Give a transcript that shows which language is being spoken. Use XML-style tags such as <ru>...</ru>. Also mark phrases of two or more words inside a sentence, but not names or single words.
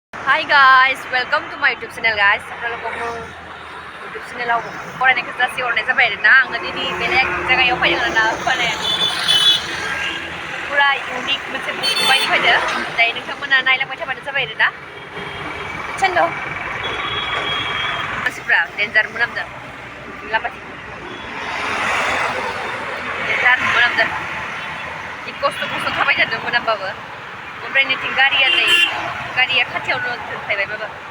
<en>Hi guys, welcome to my YouTube channel guys.</en> <brx>YouTube channel फरायनायखौ जासि हरनाय जाबाय आरोना आङो दिनै बेलेग जायगायाव फैदों आरोना माने पुरा इउनिक मोनसे बुस्थु बायनो फैदों दायो नोंथांमोना नायलांबाय थाबानो जाबाय आरोना चेन्द' मानसिफ्रा डेन्जार मोनामदों लाबाथि डेन्जार मोनामदों जि खस्थ' थाबाय थादों मोनामबाबो ओमफ्राय नैथिं गारिया खाथियावनो दोनफैबायबाबो</brx>